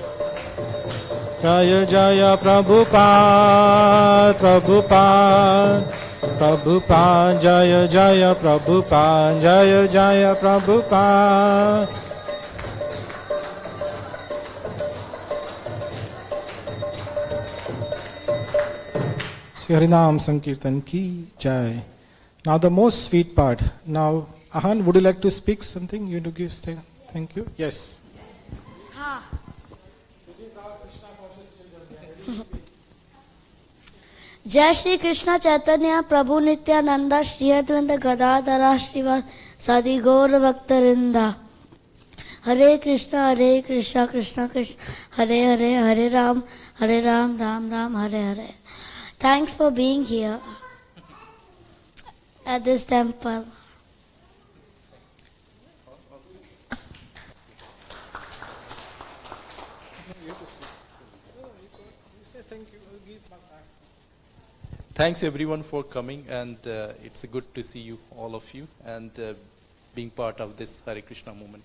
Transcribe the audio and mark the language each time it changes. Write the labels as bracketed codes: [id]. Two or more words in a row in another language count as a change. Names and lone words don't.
[sa] जय जय प्रभुपाद, प्रभुपाद, जय जय प्रभुपाद, जय जय प्रभुपाद. [hi] श्री हरिनाम संकीर्तन की जय. [en] Now the most sweet part. Now, Ahan, would you like to speak something? You to give say thank you? Yes. [sa] जय श्री कृष्ण चैतन्य प्रभु नित्यानंदा श्री अद्वैत गदाधरा श्रीवास सदि गौर भक्तवृंदा हरे कृष्ण कृष्ण कृष्ण हरे हरे हरे राम राम राम हरे हरे. [en] Thanks for being here at this temple. Thanks everyone for coming, and it's good to see you, all of you, and being part of this Hare Krishna movement.